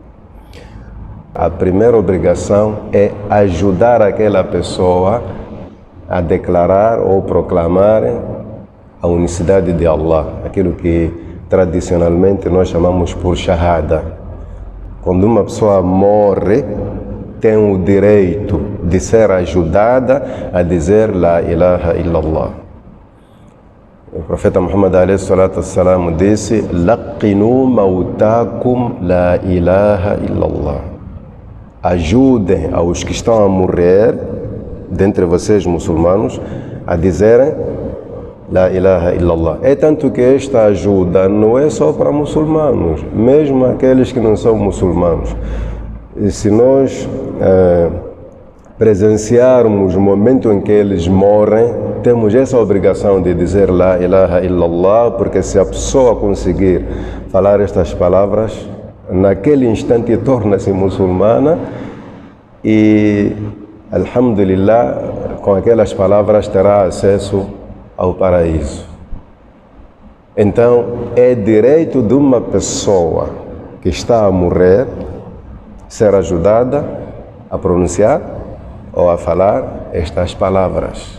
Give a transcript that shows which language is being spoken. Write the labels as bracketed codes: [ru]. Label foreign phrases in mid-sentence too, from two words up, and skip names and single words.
[pt] A primeira obrigação é ajudar aquela pessoa a declarar ou proclamar a unicidade de Allah, aquilo que tradicionalmente nós chamamos por shahada. Quando uma pessoa morre, tem o direito de ser ajudada a dizer [ar] لا إله إلا الله. [pt] O profeta Muhammad a.s. disse: [ar] لقنوا موتاكم لا إله إلا الله. [pt] Ajudem aos que estão a morrer, dentre vocês muçulmanos, a dizerem [ar] لا إله إلا الله. [pt] É tanto que esta ajuda não é só para muçulmanos, mesmo aqueles que não são muçulmanos. E se nós presenciarmos o momento em que eles morrem, temos essa obrigação de dizer [ar] لا إله إلا الله, [pt] porque se a pessoa conseguir falar estas palavras, naquele instante torna-se muçulmana e, alhamdulillah, com aquelas palavras terá acesso ao paraíso. Então, é direito de uma pessoa que está a morrer ser ajudada a pronunciar ou a falar estas palavras.